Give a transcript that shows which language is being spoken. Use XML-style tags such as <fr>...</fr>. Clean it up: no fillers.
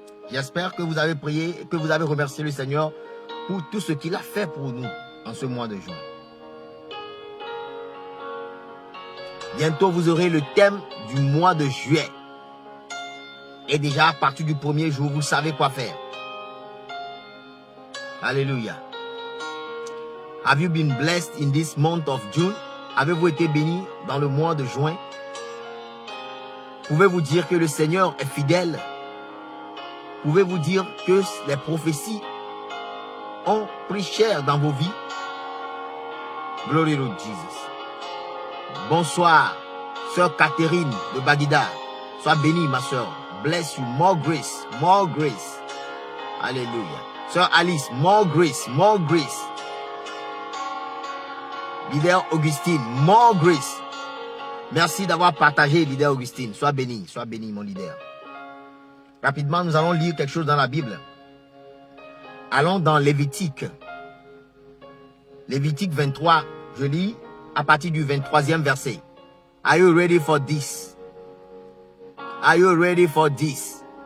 <fr>J'espère que vous avez prié et que vous avez remercié le Seigneur pour tout ce qu'il a fait pour nous en ce mois de juin. Bientôt, vous aurez le thème du mois de juillet. Et déjà, à partir du premier jour, vous savez quoi faire. Alléluia.</fr> <en>Have you been blessed in this month of June?</en> <fr>Avez-vous été béni dans le mois de juin? Pouvez-vous dire que le Seigneur est fidèle? Pouvez-vous dire que les prophéties ont pris cher dans vos vies?</fr> <en>Glory to Jesus.</en> <fr>Bonsoir, sœur Catherine de Bagdad. Sois bénie, ma sœur.</fr> <en>Bless you. More grace. More grace. Alléluia. Sœur Alice, more grace. More grace. Leader Augustine, more grace.</en> <fr>Merci d'avoir partagé, leader Augustine. Sois béni, mon leader. Rapidement, nous allons lire quelque chose dans la Bible. Allons dans Lévitique. Lévitique 23, je lis à partir du 23e verset.</fr> <en>Are you ready for this? Are you ready for this?</en>